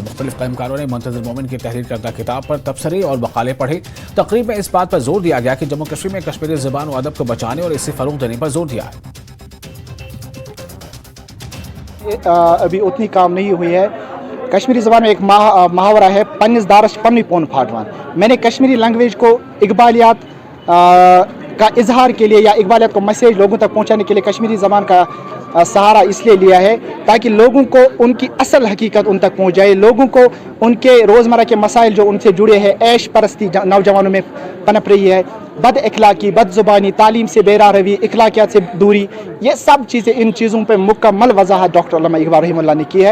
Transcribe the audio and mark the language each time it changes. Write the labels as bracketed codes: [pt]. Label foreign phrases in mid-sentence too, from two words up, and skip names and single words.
[hi] मुख्तलिफ क़ायमकारों ने मुंतज़िर मोमिन की तहरीर करदा किताब पर तबसरे और मक़ाले पढ़े। तक़रीब में इस बात पर जोर दिया गया कि जम्मू कश्मीर में कश्मीरी ज़बान व अदब को बचाने और इसे फ़रोग़ देने पर जोर दिया है। अभी उतनी काम नहीं हुई है। कश्मीरी ज़बान में एक मुहावरा है, [ks] पन्निस दारश पन्नी पोन फाटवान। [hi] मैंने कश्मीरी लैंग्वेज को इकबालियात का इजहार के लिए या इकबालियात को मैसेज लोगों तक पहुंचाने के लिए कश्मीरी ज़बान का सहारा इसलिए लिया है ताकि लोगों को उनकी असल हकीकत उन तक पहुंच जाए, लोगों को उनके रोज़मर्रा के मसाइल जो उनसे जुड़े हैं, ऐश परस्ती नौजवानों में पनप रही है, बद अखलाकी, बद ज़ुबानी, तालीम से बेरा रवी, अखलाकियात से दूरी, ये सब चीज़ें, इन चीज़ों पर मुकम्मल वजाहत डॉक्टर अल्लामा इकबाल रहमतुल्लाह ने की है।